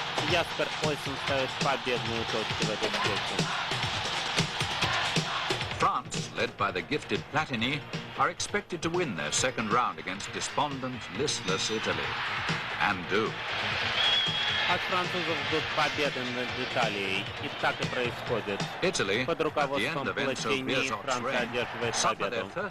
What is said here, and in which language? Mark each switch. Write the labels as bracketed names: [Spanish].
[Russian] Яспер Ойсен ставит победную точку в этой встрече. [English] France, led by the gifted Platini, are expected to win their second round against despondent, listless Italy. And do. [Russian] От французов ждут победы над Италией. И так и происходит. [English] Italy, [Russian] под руководством Платини, Франция одерживает победу.